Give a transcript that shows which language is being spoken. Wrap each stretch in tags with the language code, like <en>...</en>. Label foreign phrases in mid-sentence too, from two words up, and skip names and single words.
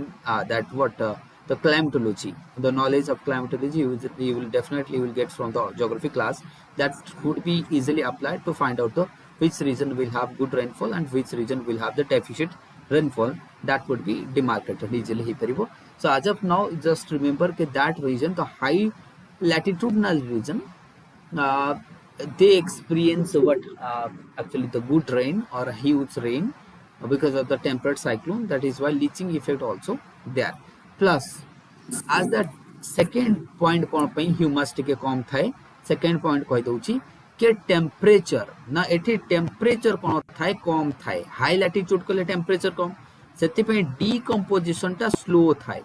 <en>that what the climatology the knowledge of climatology you will definitely will get from the geography class that could be easily applied to find out the which region will have good rainfall and which region will have the deficient rainfall that would be demarcated easily</en> <or>ହେଇ ପାରିବ</or> <en>so as of now just remember that region the high latitudinal region they experience what actually the good rain or a huge rain because of the temperate cyclone. That is why leaching effect also there. Plus as the second point</en> <or>କଣ ପାଇଁ ହ୍ୟୁମସ ଟିକେ କମ ଥାଏ.</or> <en>second point</en> <or>କହି ଦେଉଛି କି ଟେମ୍ପରେଚର ନା ଏଠି ଟେମ୍ପରେଚର କଣ ଥାଏ କମ ଥାଏ.</or> <en>high latitude</en> <or>କଲେ ଟେମ୍ପରେଚର କମ ସେଥି ପାଇଁ ଡିକମ୍ପୋଜିସନ ଟା ସ୍ଲୋ ଥାଏ.</or>